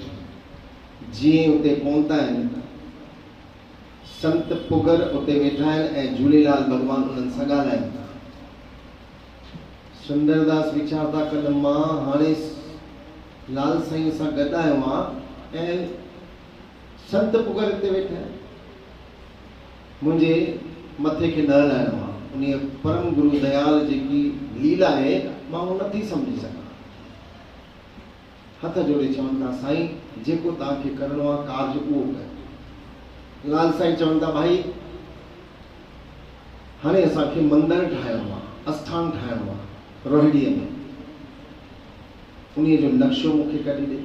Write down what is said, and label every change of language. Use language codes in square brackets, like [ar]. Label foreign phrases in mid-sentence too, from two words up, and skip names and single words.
[sd] जीअं उते पहुता आहिनि, संत पुगर उते वेठा आहिनि ऐं झूलेलाल भॻवान उन्हनि सां ॻाल्हाइनि था। सुंदरदास वीचार था कनि मां हाणे लाल साईं सां गॾु आयो आहियां ऐं संत पुगर हिते वेठा आहिनि, मुंहिंजे मथे खे न हलाइणो आहे। उन परम गुरु दयाल जेकी लीला आहे मां उहो नथी सम्झी सघां। हथ जोड़े चवनि था साईं जेको तव्हांखे करिणो आहे कार्य उहो कर। लाल साईं चवनि था भाई हाणे असांखे मंदरु ठाहिणो आहे, आस्थान ठाहिणो आहे रोहिड़ीअ में, उन जो नक्शो मूंखे कढी ॾे।